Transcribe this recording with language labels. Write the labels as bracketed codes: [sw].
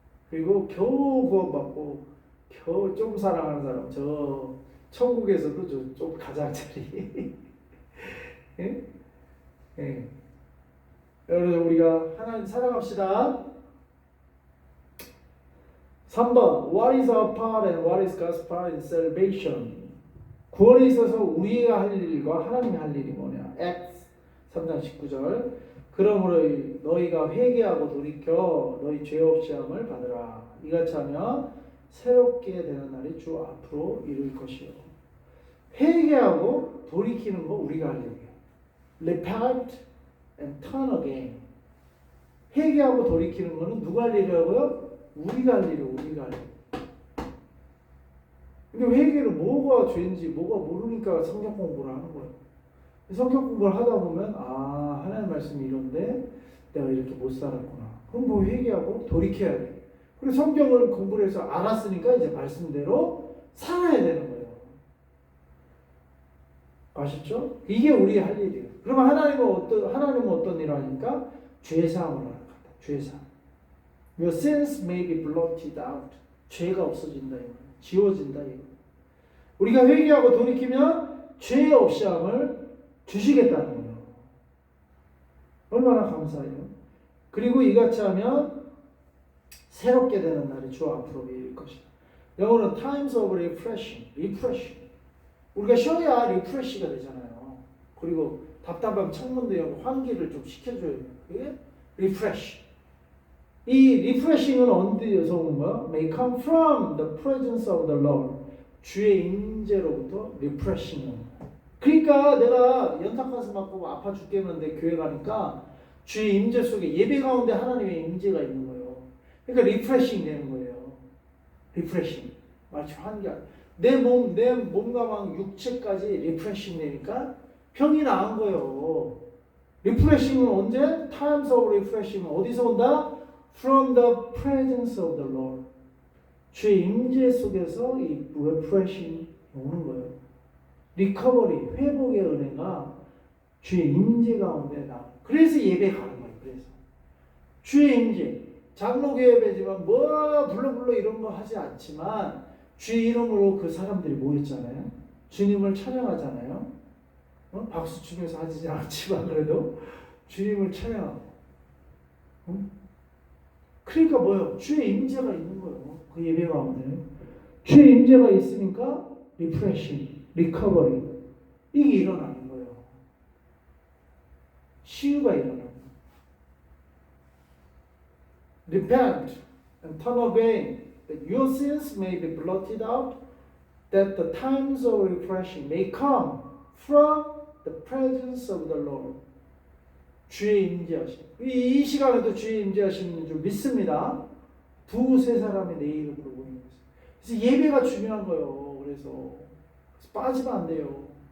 [ko] 그리고 겨우 구원받고 겨우 좀 사랑하는 사람, 저 천국에서도 좀 가장자리. 예? 예. 여러분 우리가 하나님 사랑합시다. [en] 3번 What is our part and what is God's part in salvation? [ko] 구원에 있어서 우리가 할 일과 하나님이 할 일이 뭐냐? Acts 3장 19절 그러므로 너희가 회개하고 돌이켜 너희 죄 없이 함을 받으라. 이같이 하면 새롭게 되는 날이 주 앞으로 이룰 것이요. 회개하고 돌이키는 거 우리가 할 일이에요. [en] Repent and turn again. [ko] 회개하고 돌이키는 거는 누가 할 일이라고요? 우리가 할 일이에요. 우리가 할 일. 근데 회개를 뭐가 죄인지 뭐가 모르니까 성경 공부를 하는 거예요. 성경 공부를 하다 보면 하나님 말씀이 이런데 내가 이렇게 못 살았구나. 그럼 뭐 회개하고 돌이켜야 돼. 그리고 성경을 공부를 해서 알았으니까 이제 말씀대로 살아야 되는 거예요. 아셨죠? 이게 우리의 할 일이에요. 그러면 하나님은 어떤 일을 하니까 죄사함을 하는 거다. 죄사함. [en] Your sins may be blotted out. [ko] 죄가 없어진다 이거. 지워진다 이거. 우리가 회개하고 돌이키면 죄 없이 함을 주시겠다는 거예요. 얼마나 감사해요. 그리고 이같이 하면 새롭게 되는 날이 주 앞으로 이를 것이다. 영어는 [en] times of refreshing. [ko] 우리가 쉬어야 리프레시가 되잖아요. 그리고 답답한 창문도 열고 환기를 좀 시켜줘야 돼요. 그게 리프레시. 이 리프레싱은 어디에서 오는 거야? [en] May come from the presence of the Lord. [ko] 주의 임재로부터 리프레싱은. 그러니까 내가 연탄가스 맞고 아파 죽겠는데 교회 가니까 주의 임재 속에 예배 가운데 하나님의 임재가 있는 거예요. 그러니까 리프레싱 되는 거예요. 리프레싱. 마치 환기가. 내 몸과 막 육체까지 리프레싱 되니까 병이 나은 거예요. 리프레싱은 언제? [en] Times of refreshing [ko] 어디서 온다? [en] From the presence of the Lord. [ko] 주의 임재 속에서 이 refreshing 오는 거예요. 리커버리, 회복의 은혜가 주의 임재 가운데 나. 그래서 예배 가는 거예요. 그래서 주의 임재, 장로교회 예배지만 뭐 불러 이런 거 하지 않지만 주의 이름으로 그 사람들이 모였잖아요. 주님을 찬양하잖아요. 박수 치면서 하지 않지만 그래도 주님을 찬양하고. 그러니까 뭐요? 주의 임재가 있는 거예요. 그 예배 가운데 주의 임재가 있으니까 리프레싱, 리커버리 이게 일어나는 거예요. 치유가 일어나는 거예요. [en] Repent and turn away that your sins may be blotted out, that the times of refreshing may come from the presence of the Lord. [ko] 주의 임재하심. 이 시간에도 주의 임재하시는 줄 믿습니다. 두세 사람이 내 이름으로 모이는 거죠. 그래서 예배가 중요한 거예요. 그래서 빠지면 안 돼요.